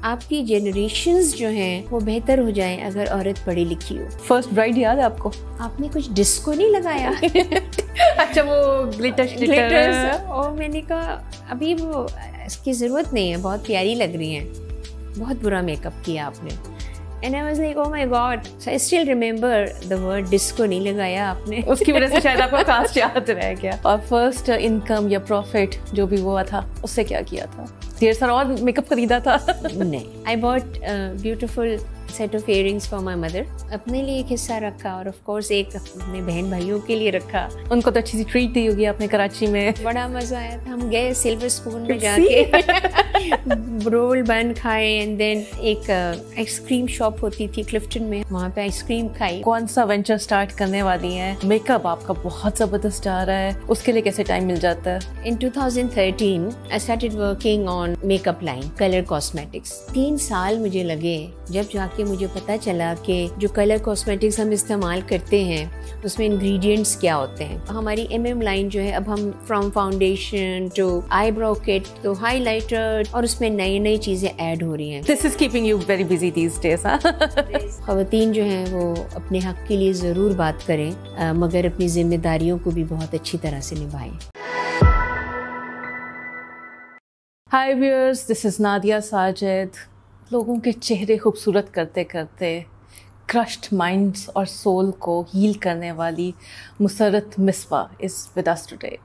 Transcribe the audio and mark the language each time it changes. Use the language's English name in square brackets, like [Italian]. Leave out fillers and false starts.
[Urdu] آپ کی جنریشنز جو ہیں وہ بہتر ہو جائیں اگر عورت پڑھی لکھی ہو. فرسٹ برائڈ یاد ہے آپ کو؟ آپ نے کچھ ڈسکو نہیں لگایا؟ اچھا وہ گلیٹرز. اور میں نے کہا ابھی وہ اس کی ضرورت نہیں ہے، بہت پیاری لگ رہی ہیں. بہت برا میک اپ کیا آپ نے. [English] And I was like, oh my God. So I still remember the word disco [Urdu] نہیں لگایا آپ نے. اس کی وجہ سے شاید آپ کو کاسٹ یاد رہ گیا. اور فرسٹ انکم یا پروفٹ جو بھی ہوا تھا اس سے کیا کیا تھا؟ ڈھیر سارا اور میک اپ خریدا تھا؟ نہیں. [English] I bought a beautiful set of earrings for my mother. [Urdu] اپنے لیے ایک حصہ رکھا اور آف کورس ایک اپنے بہن بھائیوں کے لیے رکھا. ان کو تو اچھی سی ٹریٹ دی ہوگی آپ نے کراچی میں. بڑا مزہ آیا تھا. ہم گئے سلور اسپون میں جا کے رول بن کھائے اینڈ دین ایک آئس کریم شاپ ہوتی تھی کلفٹن میں، وہاں پہ آئس کریم کھائی. کون سا وینچر اسٹارٹ کرنے والی ہیں؟ میک اپ آپ کا بہت زبردست آ رہا ہے، اس کے لیے کیسے ٹائم مل جاتا ہے؟ [English] In 2013 I started working on makeup line, color cosmetics. [Urdu] 3 سال مجھے لگے جب جا کے مجھے پتا چلا کہ جو کلر کاسمیٹکس ہم استعمال کرتے ہیں اس میں انگریڈینٹس کیا ہوتے ہیں. ہماری MM لائن جو ہے اب ہم فرام فاؤنڈیشن ٹو آئی برو کٹ تو ہائی لائٹر، اور اس میں نئی چیزیں ایڈ ہو رہی ہیں. [English] This is keeping you very busy these days, [Urdu] خواتین جو ہیں وہ اپنے حق کے لیے ضرور بات کریں، مگر اپنی ذمہ داریوں کو بھی بہت اچھی طرح سے نبھائیں. [English] Hi viewers, this is Nadia Sajid. [Urdu] لوگوں کے چہرے خوبصورت کرتے کرتے کرشڈ مائنڈز اور سول کو ہیل کرنے والی مسرت Misbah [English] is with us today.